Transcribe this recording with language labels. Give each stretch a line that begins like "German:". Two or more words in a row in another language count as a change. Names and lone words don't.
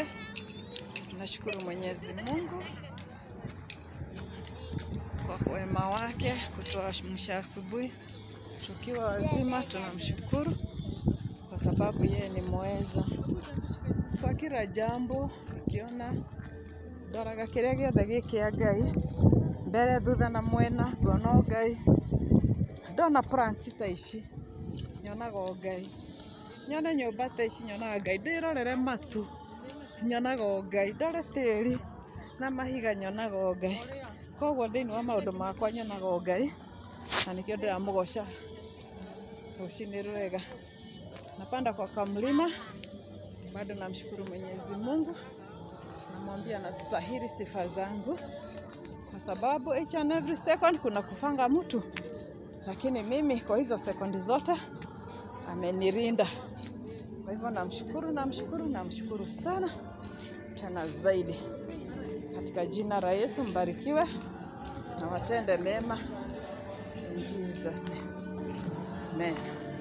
Swahili: Nashukuru Mwenyezi Mungu kwa wema wake kutuamsha asubuhi tukiwa wazima. Tunamshukuru kwa sababu yeye ni mweza kwa kila jambo.
Kikuyu: Ukiona doraga kiria giothe gikia Ngai mbere thutha na mwena, ngona Ngai. Ndona plant ta ici nyonaga Ngai, nyone nyumba ta ici nyonaga Ngai, ndirorere matu nyonaga Ngai, ndore tĩri na mahiga nyonaga Ngai. Koguo thĩinĩ wa maũndũ makwa nyonaga Ngai, na nikio ndiramũgoca rũcinĩ rwega.
Swahili: Napanda kwa kamlima, bado namshukuru Mwenyezi Mungu, namwambia nastahili sifa zangu kwa sababu
English: each and every second
Swahili: kuna kufanga mtu, lakini mimi kwa hizo sekondi zote amenirinda. Kwa hivyo namshukuru sana tena zaidi. Katika jina la Yesu mbarikiwe na watende mema.
English: In Jesus name. Amen.